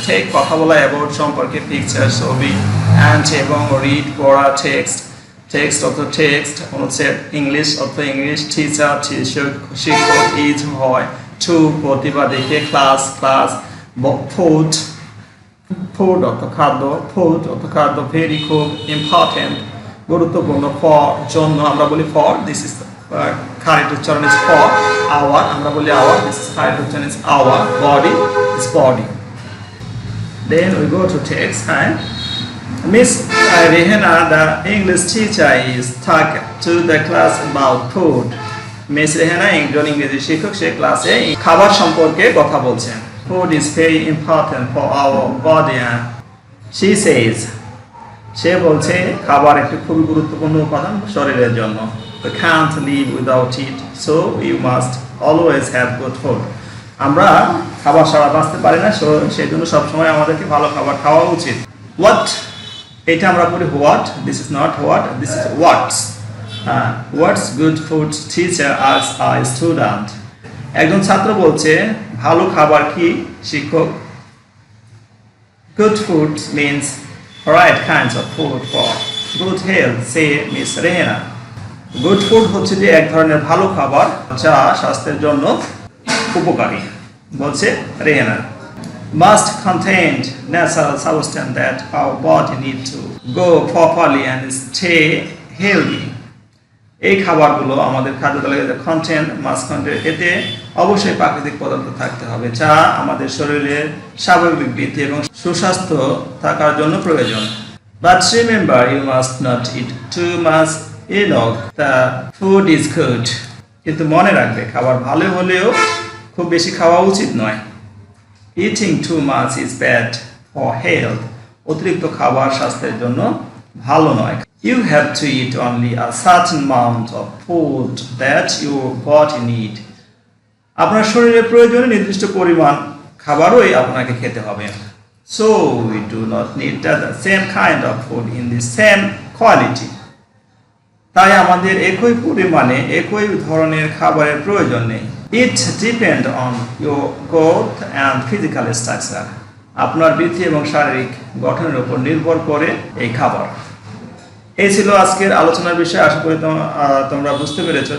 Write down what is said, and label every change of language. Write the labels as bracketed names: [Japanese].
[Bangla] Take কথা বলা about সম্পর্কে, পিকচার ছবি, অ্যান্ড এবং রিড পড়া, টেক্সট অর্থ টেক্সট, অনুচ্ছেদ ইংলিশ অর্থ ইংলিশ, টিচার শিক্ষক, ইজ হয়, টু প্রতিভা দেখে, ক্লাস ফুড অর্থ খাদ্য, ভেরি খুব, ইম্পর্টেন্ট গুরুত্বপূর্ণ, ফর জন্য আমরা বলি ফর, দিস ইজ correct উচ্চারণ [English] is for, [Bangla] our আমরা বলি our, [English] this is correct [Bangla] উচ্চারণ is our, [English] body is body. Then we go to text. Miss Rehana, the English teacher, is talking to the class about food. [Bangla] Miss Rehana একজন ইংরেজি শিক্ষক সে ক্লাসে খাবার সম্পর্কে কথা বলছেন। [English] Food is very important for our body and she says [Bangla] সে বলছে খাবার একটি খুবই গুরুত্বপূর্ণ উপাদান শরীরের জন্য। [English] We can't live without it, so we must always have good food. [Bangla] আমরা খাবার ছাড়া বাঁচতে পারি না, সেই জন্য সবসময় আমাদেরকে ভালো খাবার খাওয়া উচিত। [English] What? [Bangla] এটা আমরা বলি what. [English] This is not what. This is what's. What's good food teacher asks a student. [Bangla] একজন ছাত্র বলছে ভালো খাবার কি শিক্ষক? [English] Good food means right kinds of food for good health, say Miss Rehana. [Bangla] Good food হচ্ছে যে এক ধরনের ভালো খাবার যা স্বাস্থ্যের জন্য উপকারী, বলছে Rehana. [English] Must contain natural substance that our body need to go properly and stay healthy. [Bangla] এই খাবারগুলো আমাদের খাদ্য তালিকাতে [English] must contain, [Bangla] এতে অবশ্যই প্রাকৃতিক পদার্থ থাকতে হবে যা আমাদের শরীরের স্বাভাবিক বৃদ্ধি এবং সুস্বাস্থ্য থাকার জন্য প্রয়োজন। [English] But remember you must not eat too much the food is good. [Bangla] কিন্তু মনে রাখবে খাবার ভালো হলেও খুব বেশি খাওয়া উচিত নয়। [English] Eating too much is bad for health. [Bangla] অতিরিক্ত খাবার স্বাস্থ্যের জন্য ভালো নয়। [English] You have to eat only a certain amount of food that your body need. [Bangla] আপনার শরীরের প্রয়োজনে নির্দিষ্ট পরিমাণ খাবারই আপনাকে খেতে হবে। [English] So we do not need the same kind of food in the same quality. [Bangla] তাই আমাদের একই পরিমাণে একই ধরনের খাবারের প্রয়োজন নেই। [English] It depend on your growth and physical structure. [Bangla] আপনার বৃদ্ধি এবং শারীরিক গঠনের উপর নির্ভর করে এই খাবার। এই ছিল আজকের আলোচনার বিষয়। আশা করি তোমরা বুঝতে পেরেছো।